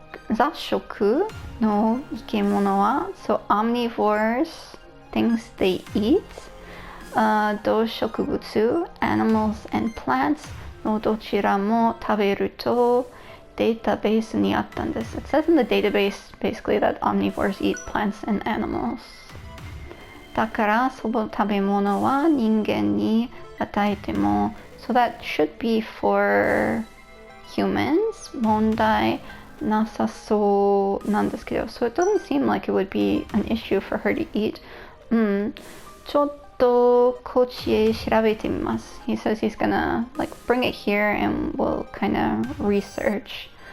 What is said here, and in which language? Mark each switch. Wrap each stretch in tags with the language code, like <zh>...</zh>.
<ja>雑食の生き物は</ja> <en>So omnivores, things they eat.</en> <ja>動植物</ja> <en>animals and plants</en> <ja>のどちらも食べるとデータベースにあったんです。</ja> <en>It says in the database basically that omnivores eat plants and animals.</en> <ja>だからその食べ物は人間に与えても</ja> <en>So that should be for humans.</en> <ja>問題なさそうなんですけど</ja> <en>So it doesn't seem like it would be an issue for her to eat.</en> <ja>ちょっとこっちへ調べてみます</ja> <en>He says he's gonna like bring it here and we'll kind of research.</en>